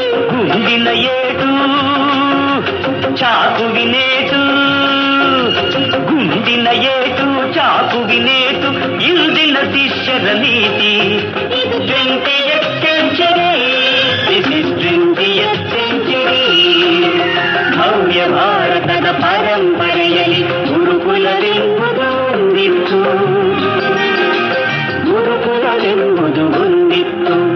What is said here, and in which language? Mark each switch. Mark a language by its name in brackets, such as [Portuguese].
[Kannada] ಗುಂಡಿನ ಏಟು ಚಾಕುವಿನೇಟು, ಗುಂಡಿನ ಏಟು ಚಾಕುವಿನೇಟು, ಇಂದಿನ ಶಿಷ್ಯರ ನೀತಿ. ಇದು 20th century, [English] this is 20th century. [Kannada] ಭವ್ಯ ಭಾರತದ ಪರಂಪರೆಯಲ್ಲಿ ಗುರುಕುಲವೆಂಬುದು ಒಂದಿತ್ತು, ಗುರುಕುಲವೆಂಬುದು ಒಂದಿತ್ತು.